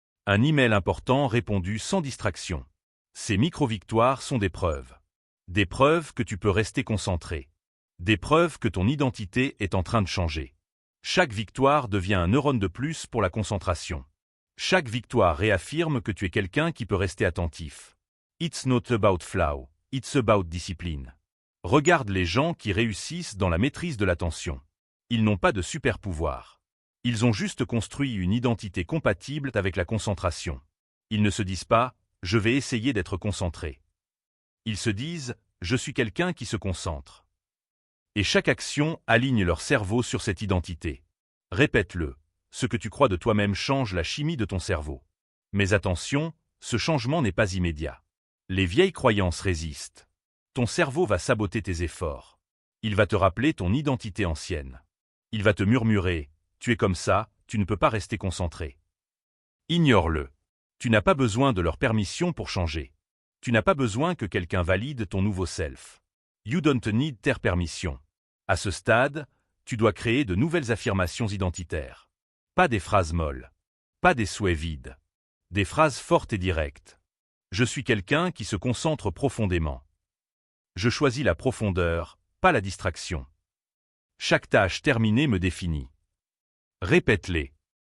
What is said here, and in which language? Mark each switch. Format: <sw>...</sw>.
<fr>Un email important répondu sans distraction. Ces micro-victoires sont des preuves. Des preuves que tu peux rester concentré. Des preuves que ton identité est en train de changer. Chaque victoire devient un neurone de plus pour la concentration. Chaque victoire réaffirme que tu es quelqu'un qui peut rester attentif.</fr> <en>It's not about flow, it's about discipline.</en> <fr>Regarde les gens qui réussissent dans la maîtrise de l'attention. Ils n'ont pas de super pouvoir. Ils ont juste construit une identité compatible avec la concentration. Ils ne se disent pas « je vais essayer d'être concentré ». Ils se disent « je suis quelqu'un qui se concentre ». Et chaque action aligne leur cerveau sur cette identité. Répète-le, ce que tu crois de toi-même change la chimie de ton cerveau. Mais attention, ce changement n'est pas immédiat. Les vieilles croyances résistent. Ton cerveau va saboter tes efforts. Il va te rappeler ton identité ancienne. Il va te murmurer « tu es comme ça, tu ne peux pas rester concentré ». Ignore-le. Tu n'as pas besoin de leur permission pour changer. Tu n'as pas besoin que quelqu'un valide ton nouveau self.</fr> <en>You don't need their permission.</en> <fr>À ce stade, tu dois créer de nouvelles affirmations identitaires. Pas des phrases molles. Pas des souhaits vides. Des phrases fortes et directes. Je suis quelqu'un qui se concentre profondément. Je choisis la profondeur, pas la distraction. Chaque tâche terminée me définit. Répète-les.</fr>